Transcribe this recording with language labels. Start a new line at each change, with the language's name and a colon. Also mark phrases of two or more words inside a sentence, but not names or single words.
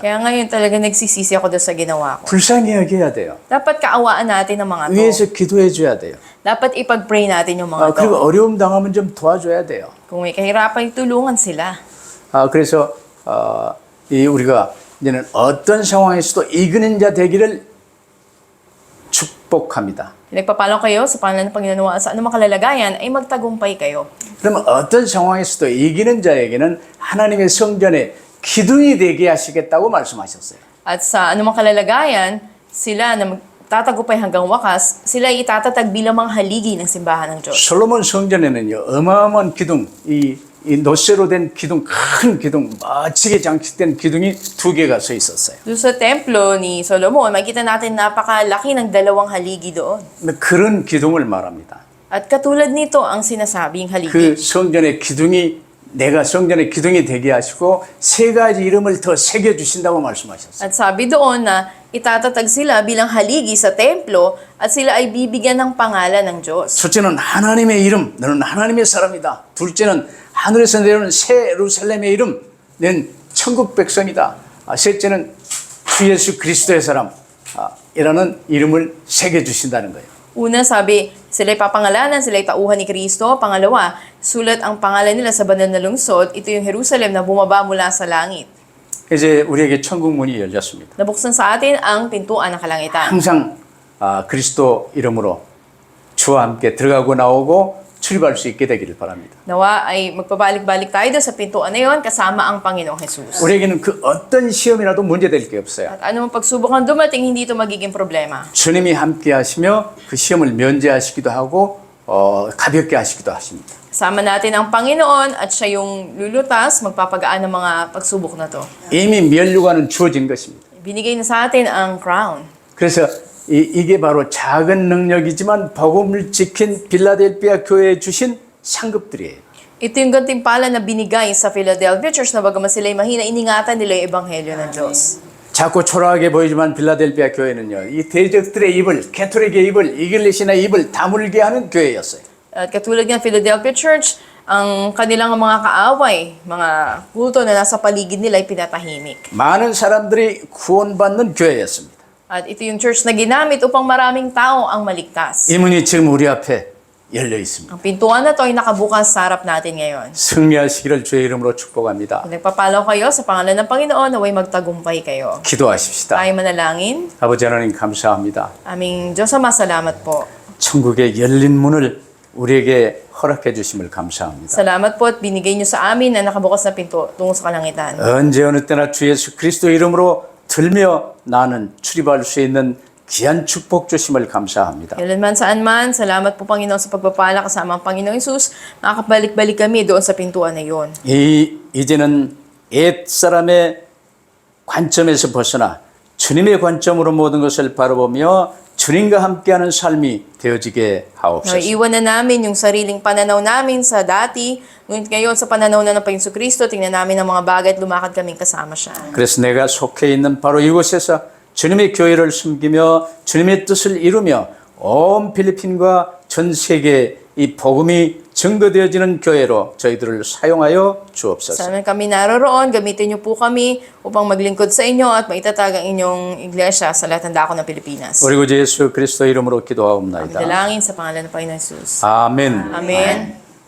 Filipino: Kaya ngayon talaga nagsisisi ako doon sa ginawa ko.
Korean: 불쌍히 여겨야 돼요.
Filipino: Dapat kaawaan natin ang mga to.
Korean: 위에서 기도해 줘야 돼요.
Filipino: Dapat ipag-pray natin yung mga
Korean: 그리고
Filipino: to.
Korean: 어려움 당하면 좀 도와줘야 돼요.
Filipino: Kung may kahirapan, tulungan sila.
Korean: 그래서 우리가 이제는 어떤 상황에서도 이기는 자 되기를 축복합니다.
Filipino: Nagpapalo kayo sa pangalan ng Panginoon sa anumang kalalagayan ay magtagumpay kayo.
Korean: 그러면 어떤 상황에서도 이기는 자에게는 하나님의 성전에 기둥이 되게 하시겠다고 말씀하셨어요.
Filipino: At sa anumang kalalagayan, sila na magtatagumpay hanggang wakas, sila ay itatatag bilang mga haligi ng simbahan ng Diyos.
Korean: 솔로몬 성전에는요 어마어마한 기둥, 이 노쇠로 된 기둥, 큰 기둥, 멋지게 장식된 기둥이 2개가 서 있었어요.
Filipino: Doon sa templo ni Solomon, makikita natin napakalaki ng 2 haligi doon.
Korean: 그런 기둥을 말합니다.
Filipino: At katulad nito ang sinasabing haligi.
Korean: 그 성전의 기둥이 내가 성전의 기둥이 되게 하시고 3가지 이름을 더 새겨 주신다고 말씀하셨어요.
Filipino: At sabi doon na itatatag sila bilang haligi sa templo at sila ay bibigyan ng pangalan ng Diyos.
Korean: 첫째는 하나님의 이름, 너는 하나님의 사람이다. 둘째는 하늘에서 내려오는 새 예루살렘의 이름, 넌 천국 백성이다. 셋째는 주 예수 그리스도의 사람, 이라는 이름을 새겨 주신다는 거예요.
Filipino: Una, sabi, sila'y papangalanan, sila'y tauhan ni Kristo. Pangalawa, sulat ang pangalan nila sa banal na lungsod. Ito yung Jerusalem na bumaba mula sa langit.
Korean: 이제 우리에게 천국 문이 열렸습니다.
Filipino: Nabuksan sa atin ang pintuan ng kalangitan.
Korean: 항상 그리스도 이름으로 주와 함께 들어가고 나오고 출입할 수 있게 되기를 바랍니다.
Filipino: Nawa ay magpabalik-balik tayo doon sa pintuan na yon kasama ang Panginoong Jesus.
Korean: 우리에게는 그 어떤 시험이라도 문제될 게 없어요.
Filipino: At anumang pagsubok ang dumating, hindi ito magiging problema.
Korean: 주님이 함께 하시며 그 시험을 면제하시기도 하고 가볍게 하시기도 하십니다.
Filipino: Kasama natin ang Panginoon at siya yung lulutas, magpapagaan ng mga pagsubok na to.
Korean: 이미 면류관은 주어진 것입니다.
Filipino: Binigay na sa atin ang crown.
Korean: 그래서 이게 바로 작은 능력이지만 복음을 지킨 빌라델피아 교회에 주신 상급들이에요.
Filipino: Ito yung gantimpala na binigay sa Philadelphia Church na bagaman sila'y mahina, iningatan nila yung ebanghelyo ng Diyos.
Korean: 자꾸 초라하게 보이지만 빌라델피아 교회는요, 이 대적들의 입을, 캐토릭의 입을, 이글리시나의 입을 다물게 하는 교회였어요.
Filipino: At katulad ng Philadelphia Church, ang kanilang mga kaaway, mga kulto na nasa paligid nila ay pinatahimik.
Korean: 많은 사람들이 구원받는 교회였습니다.
Filipino: At ito yung church na ginamit upang maraming tao ang maligtas.
Korean: 이 문이 지금 우리 앞에 열려 있습니다.
Filipino: Ang pintuan na to ay nakabukas sa harap natin ngayon.
Korean: 승리하시기를 주의 이름으로 축복합니다.
Filipino: Nagpapalaw kayo sa pangalan ng Panginoon, naway magtagumpay kayo.
Korean: 기도하십시다.
Filipino: Tayo manalangin.
Korean: 아버지 하나님 감사합니다.
Filipino: Aming Diyos Ama, salamat po.
Korean: 천국의 열린 문을 우리에게 허락해 주심을 감사합니다.
Filipino: Salamat po at binigay niyo sa amin na nakabukas na pinto tungo sa kalangitan.
Korean: 언제 어느 때나 주 예수 그리스도 이름으로 들며 나는 출입할 수 있는 귀한 축복 주심을 감사합니다.
Filipino: Kailanman saan man, salamat po Panginoon sa pagpapala kasama ang Panginoong Hesus. Makakabalik-balik kami doon sa pintuan na iyon.
Korean: 이제는 옛 사람의 관점에서 벗어나 주님의 관점으로 모든 것을 바라보며 주님과 함께하는 삶이 되어지게 하옵소서.
Filipino: Iwan na namin yung sariling pananaw namin sa dati. Ngunit ngayon sa pananaw na ng Panginoon Kristo, tingnan namin ang mga bagay at lumakad kaming kasama siya.
Korean: 그래서 내가 속해 있는 바로 이곳에서 주님의 교회를 숨기며 주님의 뜻을 이루며 온 필리핀과 전 세계에 이 복음이 증거되어지는 교회로 저희들을 사용하여 주옵소서.
Filipino: Saan kami naroroon, gamitin niyo po kami upang maglingkod sa inyo at maitatag ang inyong iglesia sa lahat ng dako ng Pilipinas.
Korean: 우리 구주 예수 그리스도 이름으로 기도하옵나이다.
Filipino: Dalangin sa pangalan ng Panginoon Jesus.
Korean: 아멘.
Filipino: Amen.